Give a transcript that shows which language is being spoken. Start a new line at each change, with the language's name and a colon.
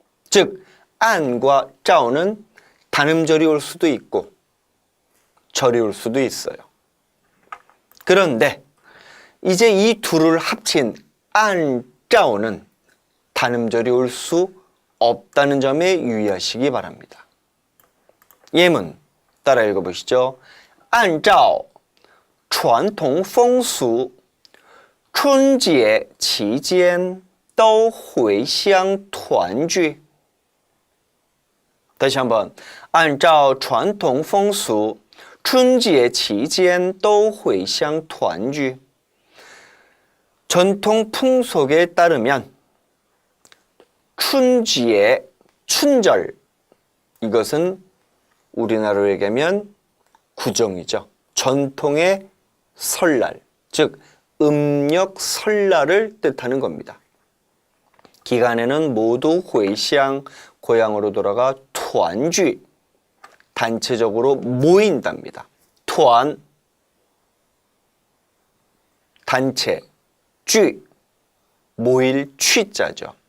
Korean: 즉 안과 照는 단음절이 올 수도 있고 절이 올 수도 있어요. 그런데 이제 이 둘을 합친 按照는 단음절이 올 수 없다는 점에 유의하시기 바랍니다. 예문 따라 읽어보시죠.
Chinese: 按照传统风俗春节期间都回乡团聚
Korean: 다시 한번
Chinese: 按照传统风俗春节期间都回乡团聚
Korean: 전통 풍속에 따르면 춘지에 춘절 이것은 우리나라로 얘기하면 구정이죠. 전통의 설날, 즉 음력 설날을 뜻하는 겁니다. 기간에는 모두 회시양 고향으로 돌아가团聚 단체적으로 모인답니다. 团 단체, 聚 모일 취자죠.